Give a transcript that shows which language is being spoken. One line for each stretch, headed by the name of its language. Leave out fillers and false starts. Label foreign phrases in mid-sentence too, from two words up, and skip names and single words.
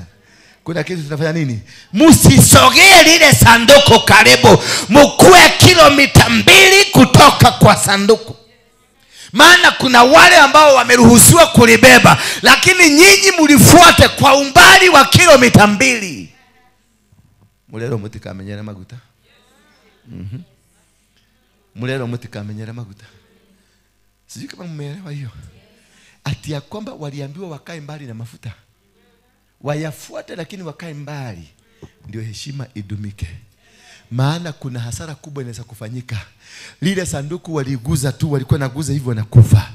Swahili: Kuna kitu tunafanya nini? Musisogee lile sanduku karibu, mkuwe kilomita 2 kutoka kwa sanduku. Maana kuna wale ambao wameruhusiwa kulibeba, lakini nyinyi mlifuate kwa umbali wa kilomita 2.
Kikuyu: Mulero mutikamenyera maguta. Mulero mutikamenyera maguta.
Swahili: Sijui kama mmeelewa hiyo. Ati ya kwamba waliambiwa wakae mbali na mafuta. Wayafuate lakini wakae mbali, ndio heshima idumike. Maana kuna hasara kubwa inaweza kufanyika. Lile sanduku waliguza tu, walikuwa naguza hivyo wanakufa.